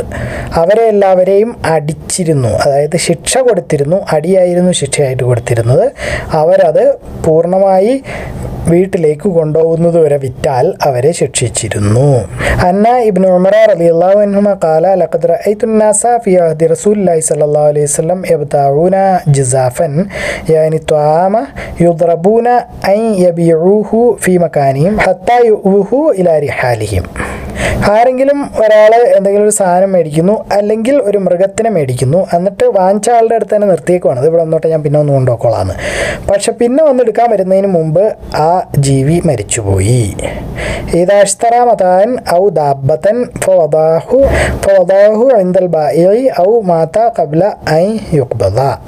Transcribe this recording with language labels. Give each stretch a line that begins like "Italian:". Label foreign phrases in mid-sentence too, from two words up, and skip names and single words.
Malayalam: അവരെ എല്ലാവരെയും അടിച്ചിരുന്നു, അതായത് ശിക്ഷ കൊടുത്തിരുന്നു, അടിയായിരുന്നു ശിക്ഷയായിട്ട് കൊടുത്തിരുന്നത്. അവരത് പൂർണ്ണമായി വീട്ടിലേക്ക് കൊണ്ടുപോകുന്നത് വരെ വിറ്റാൽ അവരെ ശിക്ഷിച്ചിരുന്നു.
Arabic: أن ابن عمر رضي الله عنهما قال لقد رأيت الناس في عهد رسول الله صلى الله عليه وسلم يبتاعون جزافا يعني الطعام يضربون أن يبيعوه في مكانهم حتى يؤوه إلى رحالهم.
Malayalam: ആരെങ്കിലും ഒരാൾ എന്തെങ്കിലും ഒരു സാധനം മേടിക്കുന്നു അല്ലെങ്കിൽ ഒരു മൃഗത്തിനെ മേടിക്കുന്നു, എന്നിട്ട് വാങ്ങിച്ച ആളുടെ അടുത്ത് തന്നെ നിർത്തിയേക്കുവാണ്, ഇത് ഇവിടെ വന്നോട്ടെ ഞാൻ പിന്നെ ഒന്ന് കൊണ്ടുപോക്കോളാന്ന്. പക്ഷെ പിന്നെ വന്നെടുക്കാൻ വരുന്നതിന് മുമ്പ് ആ ജീവി മരിച്ചുപോയി.
Arabic: إذا اشترى متاعا أو دابة فوضعه عند البائع أو مات قبل أن يقبض.